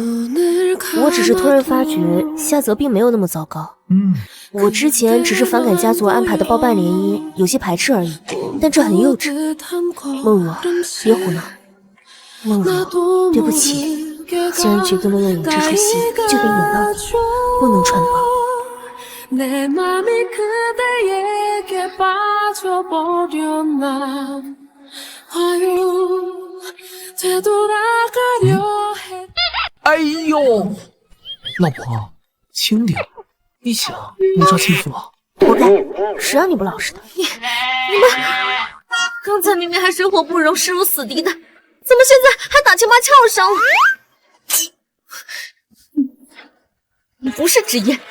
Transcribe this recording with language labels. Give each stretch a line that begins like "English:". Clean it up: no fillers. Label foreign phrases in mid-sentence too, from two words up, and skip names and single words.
Chinese: 我只是突然发觉夏泽并没有那么糟糕。我之前只是反感家族安排的包办联姻，有些排斥而已，但这很幼稚。梦若，别胡闹。梦若，对不起，既然决定了要演这出戏，就得演到底，不能穿帮。
Korean: 내 맘이 그대에게 빠져버렸나 아유 되돌아가려 해
Chinese: 哎呦，老婆，轻点，你想谋杀亲夫啊？活该，谁让你不老实的？你们刚才明明还水火不容、势如死敌的，怎么现在还打情骂俏上了？你不是芷嫣。